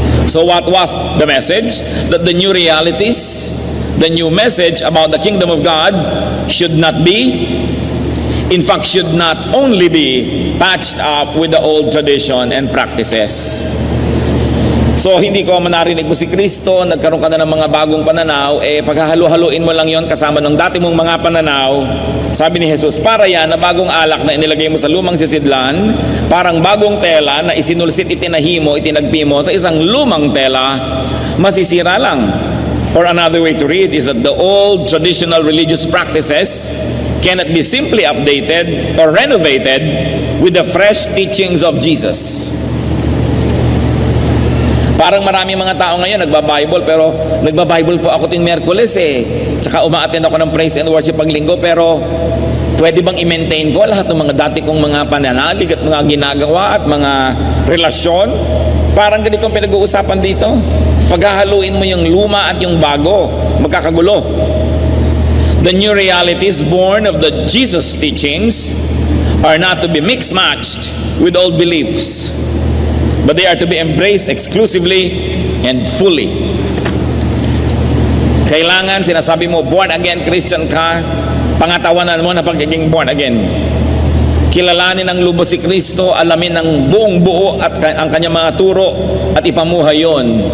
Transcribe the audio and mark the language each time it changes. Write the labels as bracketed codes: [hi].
[en] So what was the message? That the new realities, the new message about the kingdom of God should not be, in fact, should not only be patched up with the old tradition and practices. [tl] So, hindi ko manarinig mo si Kristo, nagkaroon ka na ng mga bagong pananaw, paghahalu-haluin mo lang yon kasama ng dati mong mga pananaw. Sabi ni Jesus, para yan na bagong alak na inilagay mo sa lumang sisidlan, parang bagong tela na isinulsit, itinahimo, itinagpimo sa isang lumang tela, masisira lang. [en] Or another way to read is that the old traditional religious practices cannot be simply updated or renovated with the fresh teachings of Jesus. [tl] Parang marami mga tao ngayon nagba-Bible, pero nagba-Bible po ako tuwing Miyerkules Tsaka uma-attend ako ng praise and worship pag linggo, pero pwede bang i-maintain ko lahat ng mga dati kong mga pananalig at mga ginagawa at mga relasyon? Parang ganito ang pinag-uusapan dito. Paghahaluin mo yung luma at yung bago, magkakagulo. [en] The new realities born of the Jesus teachings are not to be mixed-matched with old beliefs, but they are to be embraced exclusively and fully. [tl] Kailangan, sinasabi mo, born again Christian ka, pangatawanan mo na pagiging born again. Kilalanin ng lubos si Kristo, alamin ng buong buo at ang kanyang mga turo at ipamuhay yon.